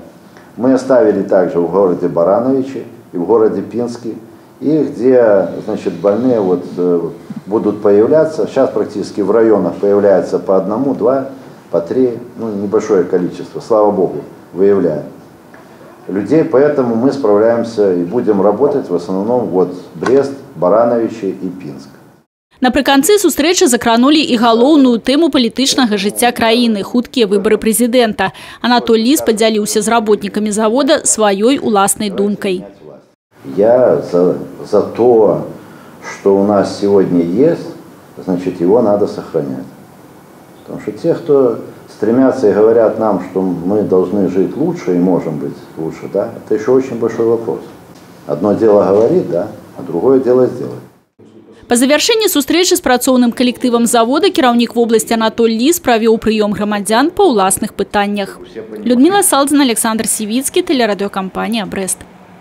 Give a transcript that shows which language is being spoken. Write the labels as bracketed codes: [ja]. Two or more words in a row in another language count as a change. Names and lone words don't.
[ru] Мы оставили также в городе Барановичи и в городе Пинске, и где, значит, больные будут появляться. Сейчас практически в районах появляется по 1, 2, по 3, небольшое количество, слава богу, выявляем людей. Поэтому мы справляемся и будем работать в основном Брест, Барановичи и Пинск. [be] Напрыканцы сустрэчы закранулі і галоўную тэму палітычнага жыцця краіны – хуткія выборы прэзідэнта. Анатоль Лис падзяліўся [ru] з работниками завода [be] сваёй уласнай думкай. [ru] Я за то, что у нас сегодня есть, значит, его надо сохранять. Потому что те, кто стремятся и говорят нам, что мы должны жить лучше и можем быть лучше, да, это еще очень большой вопрос. Одно дело говорить, да, а другое дело сделать. [be] По завяршэнні сустрэчы з працоўным калектывам завода кіраўнік вобласці Анатоль Лис правёў прыём грамадзян па ўласных пытаннях. [ru] Людмила Салдзина, Александр Сивицкий, телерадиокомпания «Брест».